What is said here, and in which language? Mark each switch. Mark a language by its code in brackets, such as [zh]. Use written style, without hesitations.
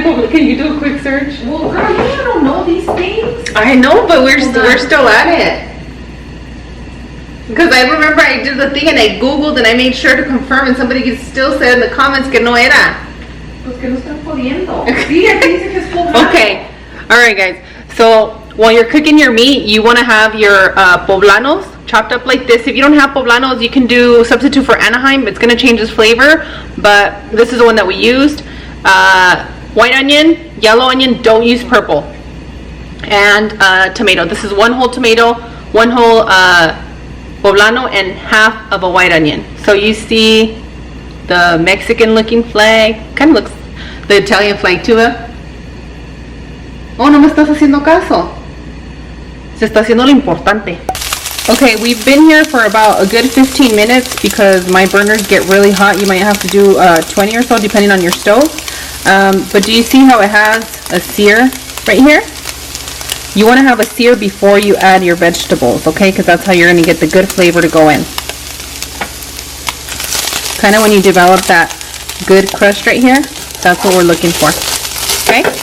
[en] Can you do a quick search? Well, girl, you don't know these things. I know, but we're still at it. Because I remember I did the thing and I googled and I made sure to confirm, and somebody still said in the comments [es] que no era. Pues que no están jodiendo. Sí, aquí dice que es poblano. [en] Okay, all right, guys. So while you're cooking your meat, you want to have your poblanos chopped up like this. If you don't have poblanos, you can do substitute for Anaheim. It's going to change its flavor, but this is the one that we used. White onion, yellow onion, don't use purple, and tomato. This is 1 whole tomato, 1 whole poblano, and half of a white onion. So you see the Mexican looking flag, kind of looks the Italian flag too. [es] Oh, no me estás haciendo caso. Se está haciendo lo importante. [en] Okay, we've been here for about a good 15 minutes because my burners get really hot. You might have to do 20 or so depending on your stove. But do you see how it has a sear right here? You want to have a sear before you add your vegetables, okay? Because that's how you're going to get the good flavor to go in. Kind of when you develop that good crust right here. That's what we're looking for. Okay?